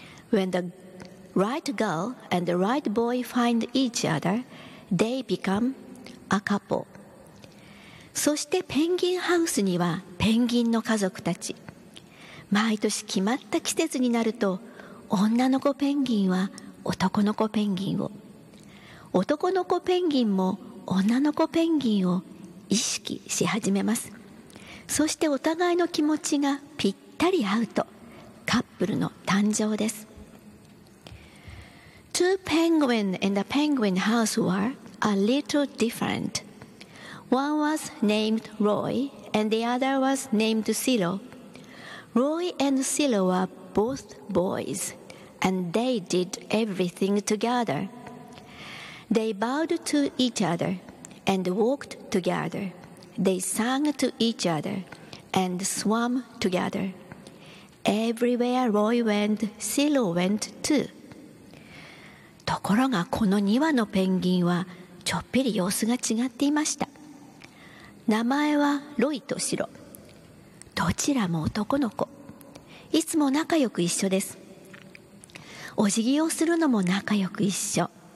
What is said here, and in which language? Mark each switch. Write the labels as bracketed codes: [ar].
[en] When the right girl and the right boy find each other, they become a couple. [ja] そしてペンギンハウスにはペンギンの家族たち。毎年決まった季節になると、女の子ペンギンは男の子ペンギンを、男の子ペンギンも女の子ペンギンを意識し始めます。そしてお互いの気持ちがぴったり合うとカップルの誕生です。 [en] Two penguins in the penguin house were a little different. One was named Roy and the other was named Cilo. Roy and Cilo were both boys and they did everything togetherThey bowed to each other and walked together. They sang to each other and swam together. Everywhere Roy went, Cilo went too. [ja] ところがこの2羽のペンギンはちょっぴり様子が違っていました。名前はロイとシロ。どちらも男の子。いつも仲良く一緒です。お辞儀をするのも仲良く一緒。